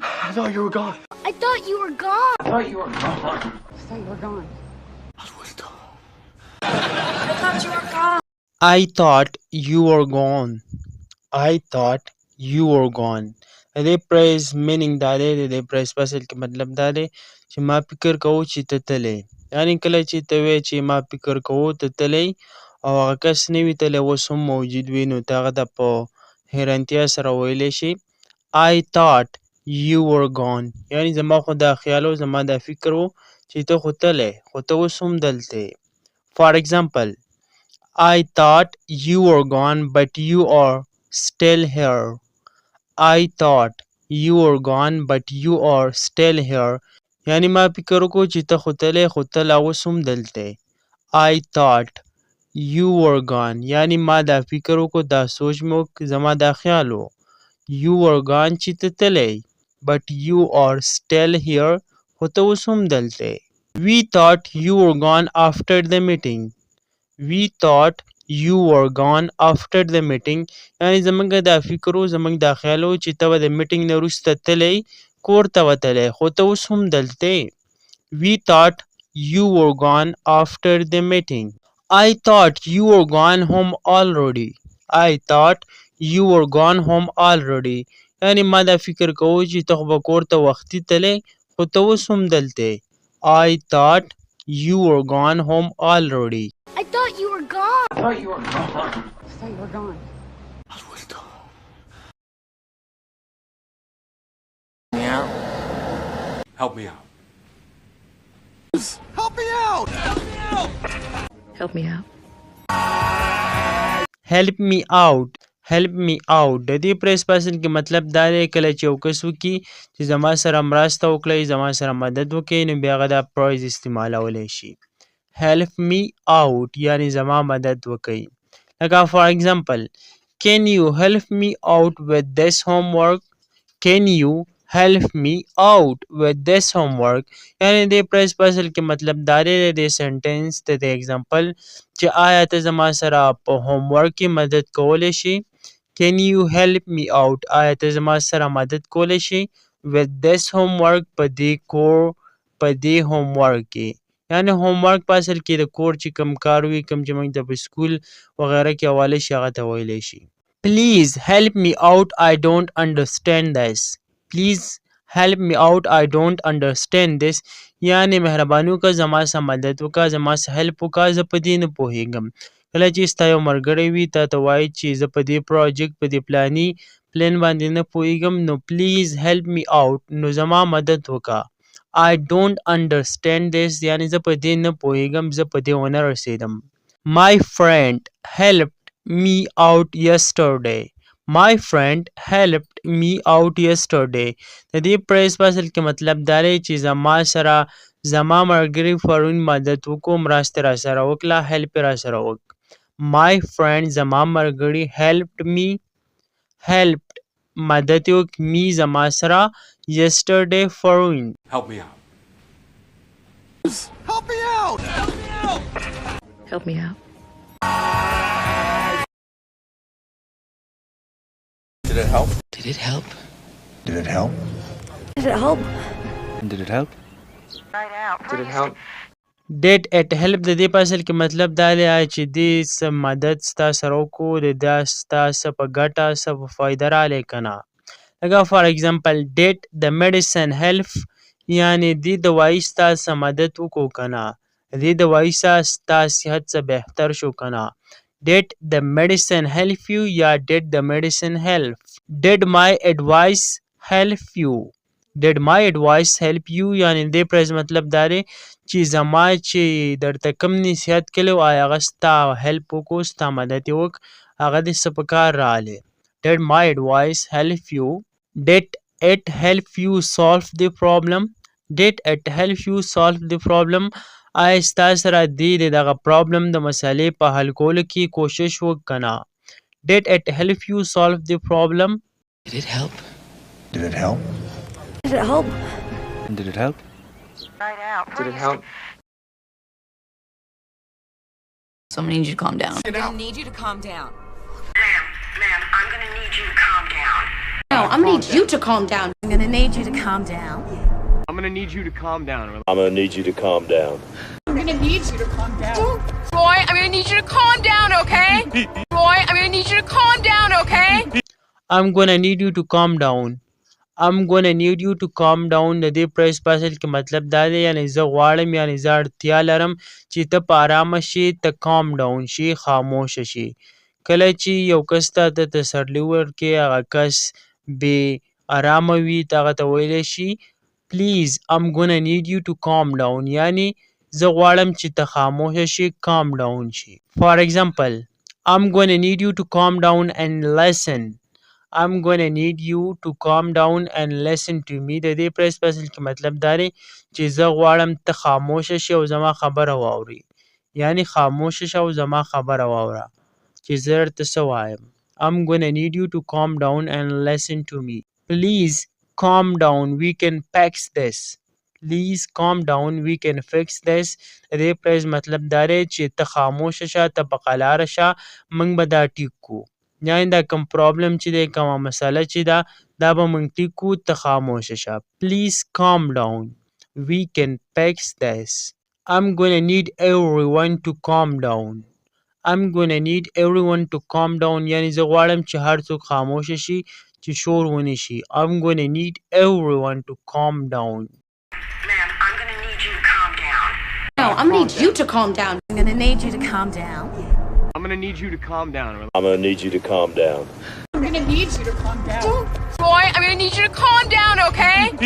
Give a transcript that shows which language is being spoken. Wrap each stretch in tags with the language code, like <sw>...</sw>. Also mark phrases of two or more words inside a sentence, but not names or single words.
<en>I thought you were gone. I thought you were gone. I thought you were gone. I thought you were gone. I thought you were gone. I thought you were gone.</en> <ps>دې</ps> <en>phrase meaning</en> <ps>دا دی د دې پریز په اصل کې مطلب دا دی چې ما فکر کوو چې ته تللی، یعنې کله چې ته وایې چې ما فکر کوو ته تللی او هغه کس نه وي تللی اوس هم موجود وي نو ته هغه ته په حیرانتیا سره ویلی شي</ps> <en>I thought you were gone،</en> <ps>یعنې زما خو دا خیال و زما دا فکر و چې ته خو تللی خو ته اوس هم دلته یې.</ps> <en>For example, I thought you were gone but you are still here. I thought you were gone but you are still here.</en> <ps>یعنی ما فکر وکړو چې ته خو تللی خو ته لا اوس هم دلته یې.</ps> <en>I thought you were gone</en> <ps>یعنی ما دا فکر وکړو دا سوچ مې وکړ زما دا خیال و</ps> <en>you were gone</en> <ps>چې ته تللی</ps> <en>but you are still here</en> <ps>خو ته اوس هم دلته یې.</ps> <en>We thought you were gone after the meeting. We thought you were gone after the meeting</en> <ps>یعنی زمونږ دا فکر و زمونږ دا خیال و چې ته به د میټینګ نه وروسته تللی کور ته به تللی خو ته اوس هم دلته یې.</ps> <en>We thought you were gone after the meeting. I thought you were gone home already. I thought you were gone home already</en> <ps>یعنی ما دا فکر کوو چې ته خو به کور ته وختي تللی خو ته اوس هم دلته یې.</ps> <en>I thought you were gone home already. I thought you were gone. I thought you were gone. I thought you were gone. Help me out. Help me out! Help me out. Help me out. Help me out</en> <ps>د دې پریس په اصل کې مطلب دا دی کله چې یو کس وکړي چې زما سره مرسته وکړئ زما سره مدد وکړئ نو بیا هغه دا پرایز استعمالولی شي. Help me out یعنی زما مدد وکړئ.</ps> <en>لکه for example, can you help me out with this homework? Can you help me out with this homework</en> <ps>یعنی د پریس په اصل کې مطلب دا دی د سنټنس د اگزامپل چې آیا ته زما سره په هومورک کې مدد کولی شي.</ps> <en>Can you help me out</en> <ps>آیا ته زما سره مدد کولی شي</ps> <en>with this homework</en> <ps>په دې هومورک کې یعنی هومورک په اصل کې د کور چې کوم کار وي کوم چې موږ ته په سکول وغیره کې حواله شي هغه ته ویلی شي.</ps> <en>Please help me out I don't understand this. Please help me out I don't understand this</en> <ps>یعنی مهرباني وکړه زما سره مدد وکړه زما سره هیلپ وکړه زه په دې نه پوهېږم. کله چې ستا یو ملګری وي تا ته وایي چې زه په دې پروجیکټ په دې پلان باندې نه پوهېږم نو</ps> <en>please help me out</en> <ps>نو زما مدد وکړه.</ps> <en>I don't understand this</en> <ps>یعنی زه په دې نه پوهېږم زه په دې ونه رسېدم.</ps> <en>My friend helped me out yesterday. My friend helped me out yesterday</en> <ps>د دې پریس په اصل کې مطلب دا دی چې زما ملګري پرون مدد وکړو مرسته را سره وکړه هیلپ را سره وکړه.</ps> <en>My friend</en> <ps>زما ملګري</ps> <en>helped me</en> <ps>مدد وکړ me زما سره yesterday پرون.</ps> <en>Help me out. Help me out! Help me out. Did it help? Did it help? Did it help? Did it help? Did it help? Did it help? Did it help</en> <ps>د دې په اصل کې مطلب دا دی چې دې څه مدد ستا سره وکړو د دا ستا څه په ګټه څه په فایده رالی که نه. لکه</ps> <en>for example, did the medicine help</en> <ps>یعنې دې دوایي ستا څه مدد وکړو که نه دې دوایي ستا صحت څه بهتر شو که نه.</ps> <en>Did the medicine help you یا did the medicine help. Did my advice help you. Did my advice help you</en> <ps>یعنې دې پریز مطلب دا دی چې زما چې درته کوم نصیحت کړی و آیا هغه ستا هیلپ وکړو ستا مدد یې وکړ هغه دې څه په کار راغلی.</ps> <en>Did my advice help you. Did it help you solve the problem. Did it help you solve the problem</en> <ps>آیا ستا سره دې د دغه پرابلم د مسئلې په حل کولو کې کوشش وکړ که نه.</ps> <en>Did it help you solve the problem. Did it help? Did it help? Did it help? Did it help? Did it help? Someone needs you to calm down. I'm gonna need you to calm down. Ma'am, I'm gonna need you to calm down. No, I'm gonna need you to calm down. I'm gonna need you to calm down. I'm gonna need you to calm down. I'm gonna need you to calm down. I'm gonna need you to calm down. Roy, I'm gonna need you to calm down, okay? Roy, I'm gonna need you to calm down, okay? I'm gonna need you to calm down. I'm gonna need you to calm down</en> <ps>د دې پریس پاسل کې مطلب دا دی یعنی زه غواړم یعنی زه اړتیا لرم چې ته په ارامه شي ته</ps> <en>calm down</en> <ps>شي خاموشه شي کله چې یو کس ته تسلي ورکړې هغه کس بې ارامه وي ته هغه ته ویلی شي</ps> <en>please I'm gonna need you to calm down</en> <ps>یعنی زه غواړم چې ته خاموشه شي</ps> <en>calm down شي for example I'm gonna need you to calm down and listen I'm gonna need you to calm down and listen to me</en> <ps>د دې پریس پاسل کې مطلب دا دی چې زه غواړم ته خاموشه شي او زما خبره واوري یعنی خاموشه شه او زما خبره واوره چې زه درته څه وایم</ps> <en>I'm gonna need you to calm down and listen to me please calm down we can fix this please calm down we can fix this</en> <ps>د دې پریس مطلب دا دی چې ته خاموشه شه ته په قلاره شه موږ به دا ټیک کو یعنی دا کوم پرابلم چې دی کومه مسله چې ده دا به موږ ټیک کړو ته خاموشه شه</ps> <en>please calm down we can fix this I'm gonna need everyone to calm down I'm gonna need everyone to calm down</en> <ps>یعنی زه غواړم چې هر څوک خاموشه شي چې شور ونه شي</ps> <en>I'm gonna need everyone to calm down Ma'am, I'm gonna need you to calm down. No, I'm gonna need you to calm down. I'm gonna need you to calm down. I'm gonna need you to calm down. I'm gonna need you to calm down. I'm gonna need you to calm down. Roy, I'm gonna need you to calm down, okay?</en>